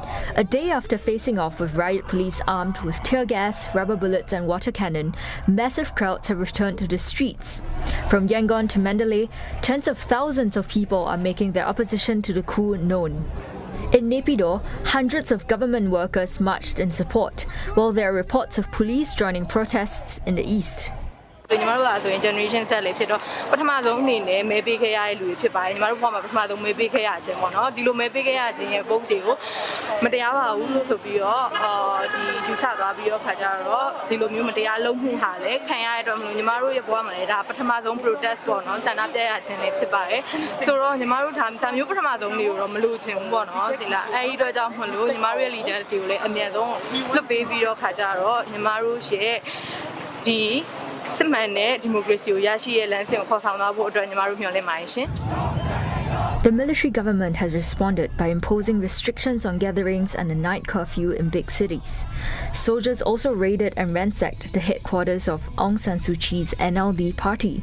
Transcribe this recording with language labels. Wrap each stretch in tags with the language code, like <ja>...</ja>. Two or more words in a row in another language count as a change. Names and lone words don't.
<en>A day after facing off with riot police armed with tear gas, rubber bullets and water cannon, massive crowds have returned to the streets. From Yangon to Mandalay, tens of thousands of people are making their opposition to the coup known. In Naypyidaw, hundreds of government workers marched in support, while there are reports of police joining protests in the east.</en> <my>ညီမတို့ကဆိုရင်</my> <en>generation set</en> <my>လေးဖြစ်တော့ပထမဆုံးအနေနဲ့မဲပေးခဲ့ရတဲ့လူတွေဖြစ်ပါတယ်ညီမတို့ဘောမှာပထမဆုံးမဲပေးခဲ့ရခြင်းပေါ့နော်ဒီလိုမဲ ပေးခဲ့ရခြင်းရဲ့ vote တွေကိုမတရားပါဘူးလို့ဆိုပြီးတော့ဒီယူဆသွားပြီးတော့ခါကြတော့ဒီလိုမျိုးမတရားလုပ်မှုဟာလည်းခံရတဲ့အတွက်မလို့ညီမတို့ရဲ့ဘဝမှာလည်းဒါပထမဆုံး protest ပေါ့နော်ဆန္ဒပြရခြင်းလေးဖြစ်ပါတယ်ဆိုတော့ညီမတို့ဒါမျိုးပထမဆုံးလေးကိုတော့မလို့ချင်ဘူးပေါ့နော်ဒီလားအဲဒီအတွက်ကြောင့်မလို့ညီမတို့ရဲ့ leaders တွေကိုလည်းအမြဲတမ်းလွတ်ပေးပြီးတော့ခါကြတော့ညီမတို့ရဲ့ဒီ The</my> <en>military government has responded by imposing restrictions on gatherings and a night curfew in big cities. Soldiers also raided and ransacked the headquarters of Aung San Suu Kyi's NLD party.</en>